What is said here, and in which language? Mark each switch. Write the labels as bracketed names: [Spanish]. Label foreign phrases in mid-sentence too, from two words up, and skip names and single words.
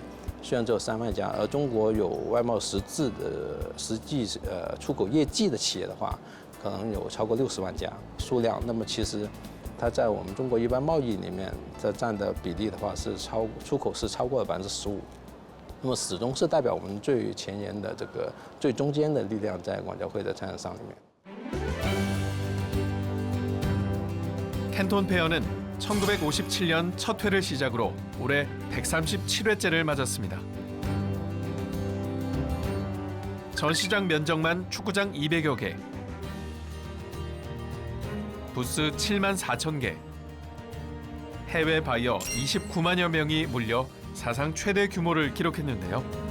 [Chinese] 虽然只有3万家，而中国有外贸实际出口业绩的企业的话，可能有超过60万家数量。那么其实它在我们中国一般贸易里面这占的比例的话是出口是超过了15%。那么始终是代表我们最前沿的这个最中间的力量在广交会的参展商里面。 [Korean] 캔톤 페어는 1957년 첫 회를 시작으로 올해 137회째를 맞았습니다. 전시장 면적만 축구장 200여 개, 부스 7만 4천 개, 해외 바이어 29만여 명이 몰려 사상 최대 규모를 기록했는데요.